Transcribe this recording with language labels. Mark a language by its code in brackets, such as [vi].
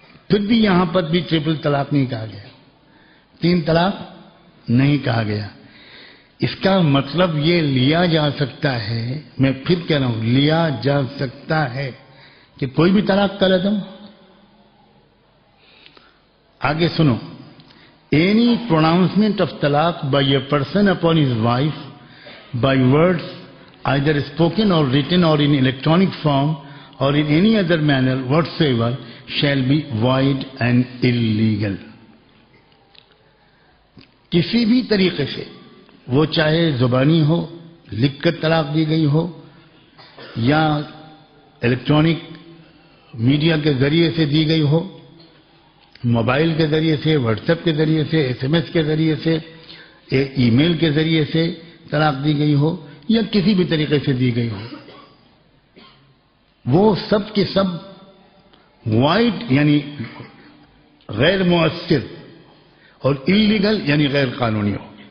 [ur] پھر بھی یہاں پر بھی ٹرپل طلاق نہیں کہا گیا, 3 طلاق نہیں کہا گیا. اس کا مطلب یہ لیا جا سکتا ہے, میں پھر کہہ رہا ہوں لیا جا سکتا ہے کہ کوئی بھی طلاق کل عدم. آگے سنو, [en] Any pronouncement of talaq by a person upon his wife by words either spoken or written or in electronic form or in any other manner whatsoever shall be void and illegal. [ur] کسی بھی طریقے سے وہ چاہے زبانی ہو, لکھ کر طلاق دی گئی ہو, یا الیکٹرانک میڈیا کے ذریعے سے دی گئی ہو, موبائل کے ذریعے سے, واٹس ایپ کے ذریعے سے, ایس ایم ایس کے ذریعے سے, ای میل کے ذریعے سے طلاق دی گئی ہو, یا کسی بھی طریقے سے دی گئی ہو, وہ سب کے سب وائڈ یعنی غیر مؤثر اور انلیگل یعنی غیر قانونی ہو.